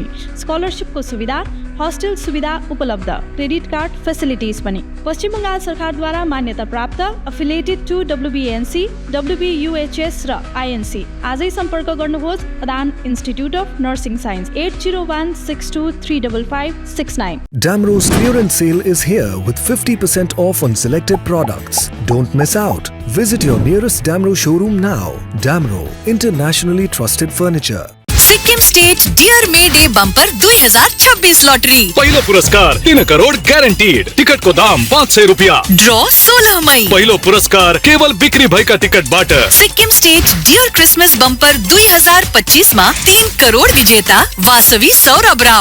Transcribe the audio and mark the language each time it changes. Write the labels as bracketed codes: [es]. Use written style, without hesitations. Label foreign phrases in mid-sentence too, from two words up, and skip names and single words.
[ne] स्कलरसिपको सुविधा, हस्टेल सुविधा उपलब्ध, [en] credit card facilities [ne] पनि। पश्चिम बङ्गाल सरकारद्वारा मान्यता प्राप्त, [en] affiliated to [ne] WBNC, WBUHS र INC। आजै सम्पर्क गर्नुहोस् अदान इन्स्टिट्युट अफ नर्सिङ साइन्स 8016235569। [en] Damro's clearance sale is here with 50% off on selected products. Don't miss out. Visit your nearest Damro showroom now. Damro, internationally trusted furniture. [ne] सिक्किम स्टेट डियर मे डे बम्पर 2026 लॉटरी। पहिलो पुरस्कार 3 करोड़ गारंटीड। टिकट को दाम 500 रुपया। ड्रॉ 16 मई। पहिलो पुरस्कार केवल बिक्री भएका टिकट बाट। [hi] सिक्किम स्टेट डियर क्रिसमस बम्पर 2025 में 3 करोड़ विजेता वासवी सौरभ राव।